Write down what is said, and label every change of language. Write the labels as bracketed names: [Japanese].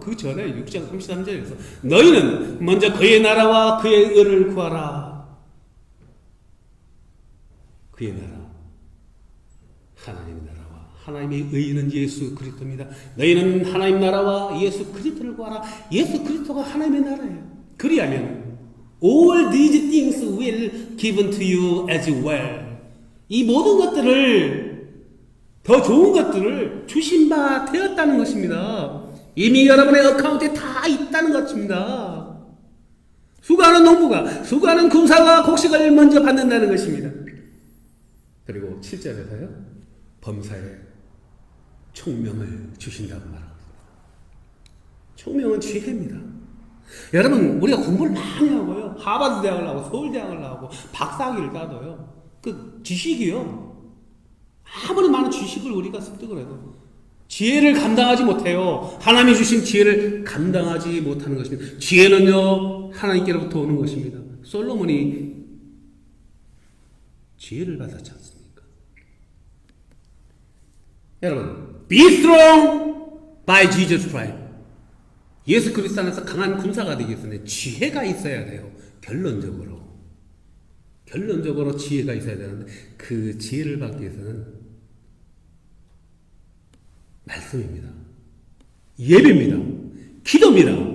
[Korean] 그 전에 6장 33절에서 너희는 먼저 그의 나라와 그의 의를 구하라. 그의 나라, 하나님 나라와 하나님의 의는 예수 그리스도입니다. 너희는 하나님 나라와 예수 그리스도를 구하라. 예수 그리스도가 하나님의 나라예요. 그리하면 [English] all these things will given to you as well. [Korean] 이 모든 것들을 더 좋은 것들을 주신 바 되었다는 것입니다. 이미 여러분의 어카운트에 다 있다는 것입니다. 수고하는 농부가 수고하는 군사가 곡식을 먼저 받는다는 것입니다. 그리고 7절에서요. 범사에 총명을 주신다고 말합니다. 총명은 지혜입니다. 여러분 우리가 공부를 많이 하고요. 하버드 대학을 나오고 서울대학을 나오고 박사학위를 따도요. 그 지식이요. 아무리 많은 지식을 우리가 습득을 해도 지혜를 감당하지 못해요. 하나님이 주신 지혜를 감당하지 못하는 것입니다. 지혜는요 하나님께로부터 오는 것입니다. 솔로몬이 지혜를 받았지 않습니까? 여러분, [English] be strong by Jesus Christ. [Korean] 예수 그리스도 안에서 강한 군사가 되기 위해서는 지혜가 있어야 돼요. 결론적으로 지혜가 있어야 되는데 그 지혜를 받기 위해서는 말씀입니다. 예배입니다. 기도입니다.